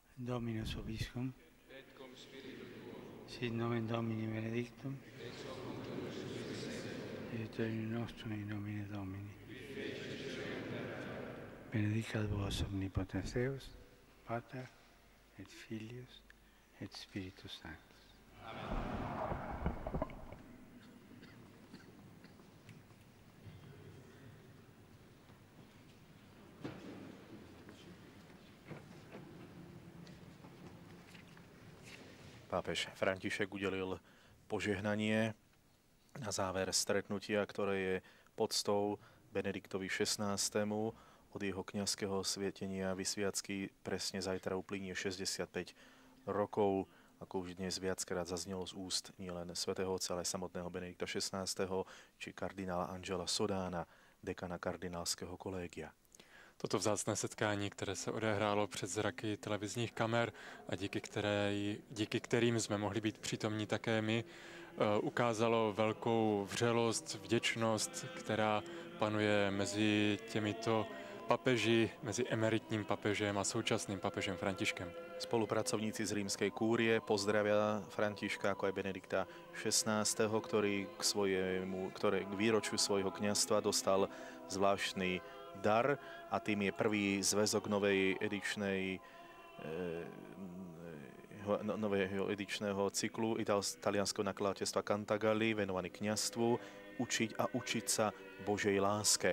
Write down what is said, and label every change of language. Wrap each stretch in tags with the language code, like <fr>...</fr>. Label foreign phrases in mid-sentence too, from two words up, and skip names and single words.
<la>Dominus vobiscum, sit nomen Domini benedictum, et in nostrum in nomine Domini. Benedicat vos omnipotens Deus, Pater et Filius et Spiritus Sanctus. Amen.</la> <sk>Pápež František udelil požehnanie na záver stretnutia, ktoré je poctou Benediktovi XVI. Od jeho kňazského svietenia vysviacky presne zajtra uplynie 65 rokov, ako už dnes viackrát zaznelo z úst nielen svätého otca, ale samotného Benedikta XVI. Či kardinála Angela Sodána, dekana kardinálskeho kolégia.</sk> <cs>Toto vzácné setkání, které se odehrálo před zraky televizních kamer a díky kterým jsme mohli být přítomní také my, ukázalo velkou vřelost, vděčnost, která panuje mezi těmito papeži, mezi emeritním papežem a současným papežem Františkem.</cs> <sk>Spolupracovníci z rímskej kúrie pozdravia Františka ako aj Benedikta XVI., ktorý k výročiu svojho kňazstva dostal zvláštny dar a tým je prvý zväzok nového edičného cyklu talianskeho nakladateľstva Cantagalli venovaný kňazstvu Učiť a učiť sa Božej láske.</sk>